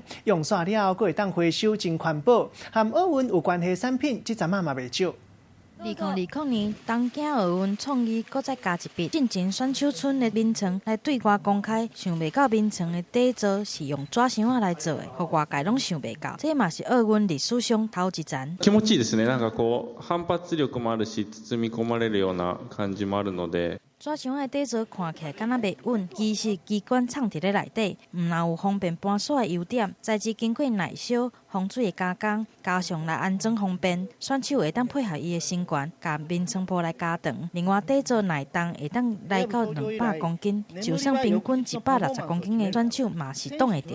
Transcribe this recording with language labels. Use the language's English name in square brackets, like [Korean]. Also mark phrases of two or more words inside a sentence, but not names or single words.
[Min Nan Chinese] 用煞了，佫会当回收真环保，和奥运有关系的产品，这阵嘛袂少。 2020年东京奥运创意搁再加一笔，进前选手村的面床来对外公开，想袂到面床的底座是用纸箱仔来做的，互外界拢想袂到。这嘛是奥運歷史上頭一站。 [Japanese] 気持ちいいですね。なんかこう反発力もあるし、包み込まれるような感じもあるので。 [Min Nan Chinese] 纸箱的底座看起来敢若袂稳，其实机关藏伫咧内底，毋但有方便搬锁的优点，材质经过耐烧、风水的加工，加上来安装方便，选手会当配合伊的身悬，甲面床铺来加长。另外底座耐重会当来到200公斤，就算平均160公斤的选手嘛是挡会掉。